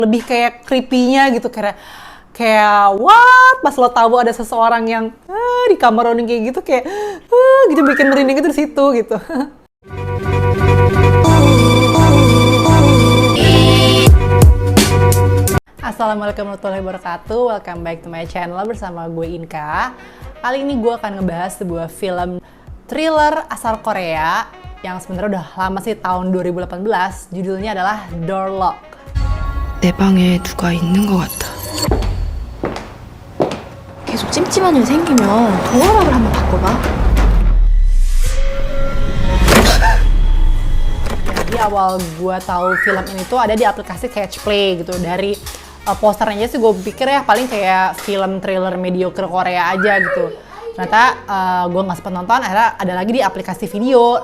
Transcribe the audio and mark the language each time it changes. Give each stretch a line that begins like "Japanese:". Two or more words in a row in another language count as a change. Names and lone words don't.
Indonesian: lebih kayak creepy-nya gitu, kayak what, pas lo tahu ada seseorang yang di kamar Ronin kayak gitu, kayak gitu, bikin merinding itu di situ gitu.
Arabic: السلام عليكم ورحمة الله وبركاته.
English: Welcome back to my channel
Indonesian: bersama gue
English: Inka.
Indonesian: Kali ini gue akan ngebahas sebuah film thriller asal Korea yang sebenarnya udah lama sih, tahun 2018. Judulnya adalah Door Lock.
Korean: 내 방에 누가 있는 것 같아. 계속 찜찜한 일 생기면 도어락을 한번 바꿔봐.
Indonesian: Jadi awal gue tahu film ini tuh ada di aplikasi Catch Play gitu. Dari posternya sih gue pikir ya paling kayak film
English: thriller mediocre
Indonesian: Korea aja gitu. Ternyata gue nggak sempet nonton, akhirnya ada lagi di aplikasi video.